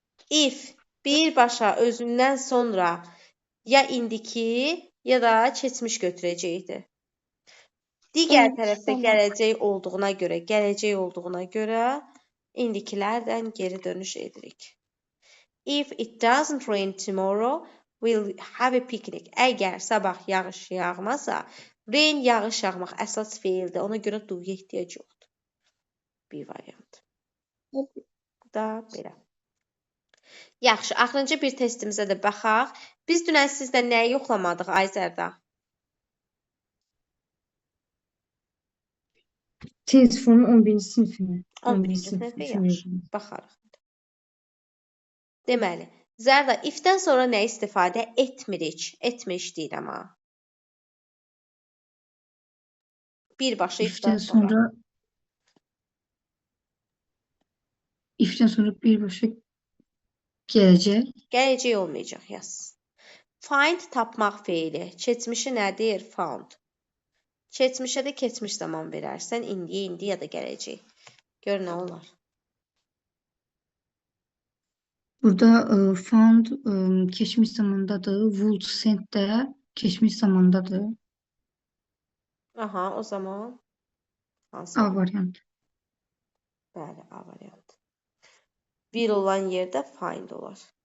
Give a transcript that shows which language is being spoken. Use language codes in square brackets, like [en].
[az] If birbaşa özündən sonra ya indiki ya da keçmiş götürəcəkdi. Digər tərəfdə gələcək olduğuna görə indikilərdən geri dönüş edirik. [en] If it doesn't rain tomorrow, we'll have a picnic. [az] Əgər sabah yağış yağmasa, rain yağış yağmaq əsas feildir. Ona görə do'ya ehtiyac yoxdur. Bir variant. Bu da belə. Yaxşı, axırıncı bir testimizə də baxaq. Biz dünən sizdə nəyi yoxlamadıq Ayzərdə? Tez fonun 11-ci sinifini. 11-ci sinifə yaxşı. Baxarıq. Deməli, Zərda, if-dən sonra nə istifadə etmirik? Etmir deyirəm ha. Birbaşa if-dən sonra. İfdən sonra birbaşa gələcək. Gələcək olmayacaq, yaz. Find tapmaq feili. Keçmişi nədir? Found. Keçmişə də keçmiş zaman verərsən. İndi ya da gələcək. Gör nə olar. Burada found keçmiş zamandadır. Would send də keçmiş zamandadır. Aha, o zaman hansı? A variantı. Bəli, A variantı. Will olan yerdə find olar.